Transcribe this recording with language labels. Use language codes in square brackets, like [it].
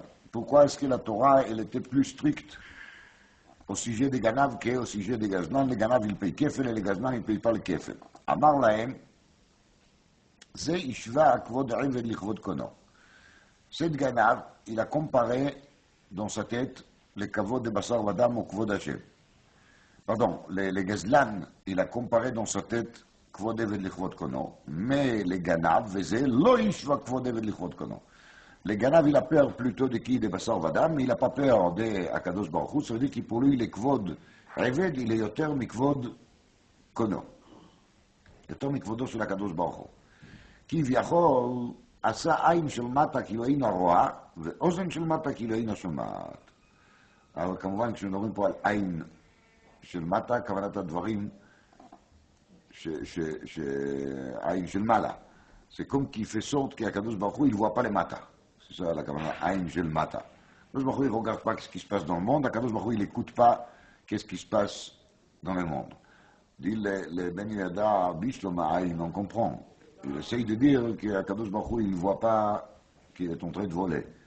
[fr] Pourquoi est-ce que la Torah elle était plus stricte au sujet des Ganav qu'au sujet des Gazlan? Les Ganav ils payent Kefel et les Gazlan ils ne payent pas le Kefel. [he] Amar lahem, זה השווה כבוד עבד לכבוד קונו. [fr] Cette Ganav, il a comparé dans sa tête le kavod de Basar Vadam au kavod Hashem. Pardon, les Gazlan, il a comparé dans sa tête kavod Eved לכבוד קונו, mais les Ganav, [he] וזה לא השווה כבוד עבד לכבוד קונו. [fr] Le Ganav, il a peur plutôt de qui? De Basar Vadam, mais il n'a pas peur de Akadosh Baruch Hu, ça veut dire que pour lui, le Kvod Eved, il est yoter mikvod Kono. [he] Yoter mikvodo של Akadosh Baruch Hu. כביכול, עשה עין של מטה כאילו אינה רואה, ואוזן של מטה כאילו אינה שומעת. אבל כמובן, כשמדברים פה על עין של מטה, כוונת הדברים שעין של מעלה. [fr] C'est comme qu'il fait sorte qu'Akadosh Baruch Hu, il ne voit pas les matas. C'est ça la Kavanah, Aïn Shel Mata. Akadosh Baruch Hu, il ne regarde pas ce qui se passe dans le monde. Akadosh Baruch Hu, il n'écoute pas qu'est-ce qui se passe dans le monde. Dit le Ben Yada, Bishlom Aïn, on comprend. Il essaye de dire qu'Akadosh Baruch Hu, il ne voit pas qu'il est en train de voler.